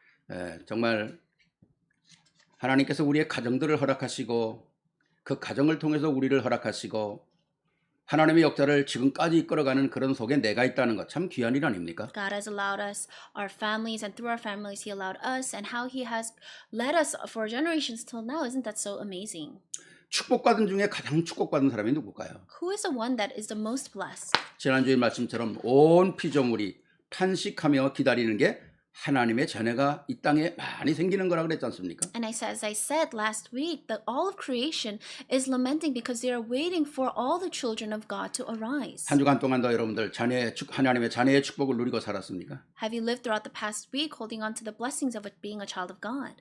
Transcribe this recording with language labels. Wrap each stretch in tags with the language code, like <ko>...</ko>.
<ko>예, 정말 하나님께서 우리의 가정들을 허락하시고 그 가정을 통해서 우리를 허락하시고 하나님의 역사를 지금까지 이끌어가는 그런 속에 내가 있다는 것 참 귀한 일 아닙니까?</ko> <en>God has allowed us, our families, and through our families, He allowed us, and how He has led us for generations till now. Isn't that so amazing?</en> <ko>축복받은 중에 가장 축복받은 사람이 누굴까요?</ko> <en>Who is the one that is the most blessed?</en> <ko>지난주의 말씀처럼 온 피조물이 탄식하며 기다리는 게 하나님의 자녀가 이 땅에 많이 생기는 거라 그랬지 않습니까?</ko> <en>And as I said last week, that all of creation is lamenting because they are waiting for all the children of God to arise.</en> <ko>한 주간 동안도 여러분들 하나님의 자녀의 축복을 누리고 살았습니까?</ko> <en>Have you lived throughout the past week holding on to the blessings of it being a child of God?</en>